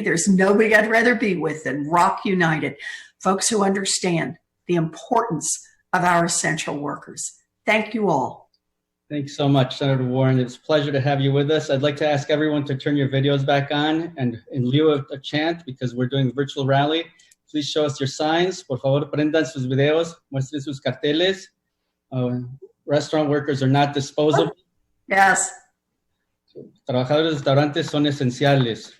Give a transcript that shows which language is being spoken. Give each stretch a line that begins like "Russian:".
English: There's nobody I'd rather be with than Rock United, folks who understand the importance of our essential workers. Thank you all. Thanks so much, Senator Warren. It's a pleasure to have you with us. I'd like to ask everyone to turn your videos back on, and in lieu of a chant, because we're doing a virtual rally, please show us your signs.
Spanish: Por favor, prendan sus videos, muestren sus carteles.
English: Restaurant workers are not disposable. Yes.
Spanish: Trabajadores de restaurantes son esenciales.